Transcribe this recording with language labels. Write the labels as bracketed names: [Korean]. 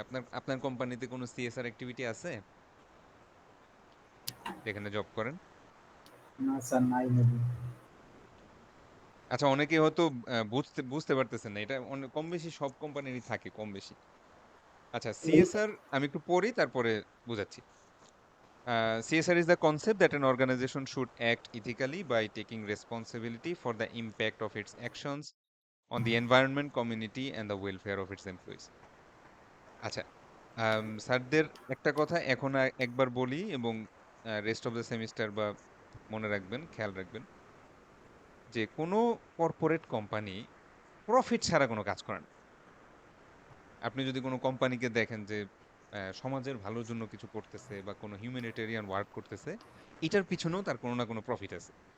[Bangla] আপনার আপনার কোম্পানিতে কোনো সিএসআর অ্যাক্টিভিটি আছে যেখানে জব করেন? না স্যার, নাই মেবি। আচ্ছা, অনেকে হয়তো বুঝতে বুঝতে পারতেছেন না, এটা কম বেশি সব কোম্পানিরই থাকে কম বেশি। আচ্ছা, সিএসআর আমি একটু পড়ি তারপরে বুঝাচ্ছি। [English] CSR is the concept that an organization should act ethically by taking responsibility for the impact of its actions on the environment, community, and the welfare of its employees. [Bangla] আচ্ছা, স্যারদের একটা কথা এখন একবার বলি, এবং [English] rest of the semester [Bangla] বা মনে রাখবেন, খেয়াল রাখবেন, যে কোনো কর্পোরেট কোম্পানি প্রফিট ছাড়া কোনো কাজ করে না। আপনি যদি কোনো কোম্পানিকে দেখেন যে সমাজের ভালোর জন্য কিছু করতেছে বা কোনো হিউম্যানিটেরিয়ান ওয়ার্ক করতেছে, এটার পিছনেও তার কোনো না কোনো প্রফিট আছে।